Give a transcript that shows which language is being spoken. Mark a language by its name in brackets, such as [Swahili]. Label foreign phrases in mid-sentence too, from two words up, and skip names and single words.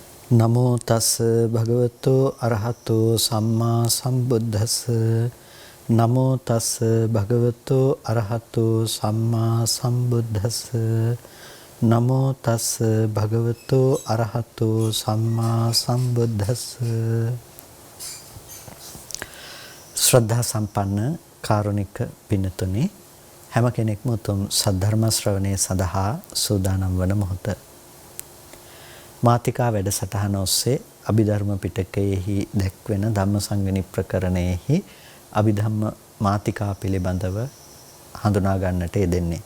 [Pali] නමෝ තස් භගවතෝ අරහතෝ සම්මා සම්බුද්දස්ස නමෝ තස් භගවතෝ අරහතෝ සම්මා සම්බුද්දස්ස නමෝ තස් භගවතෝ අරහතෝ සම්මා සම්බුද්දස්ස [Sinhala] ශ්‍රද්ධා සම්පන්න කාරුණික පින්තුනි හැම කෙනෙක්ම උතුම් සද්ධර්ම ශ්‍රවණය සඳහා සූදානම් වන මොහොත මාතිකා වැඩසටහන ඔස්සේ අභිධර්ම පිටකයේහි දැක්වෙන ධම්මසංගණි ප්‍රකරණයෙහි අභිධම්ම මාතිකා පිළිබඳව හඳුනා ගන්නට යෙදෙන්නේ.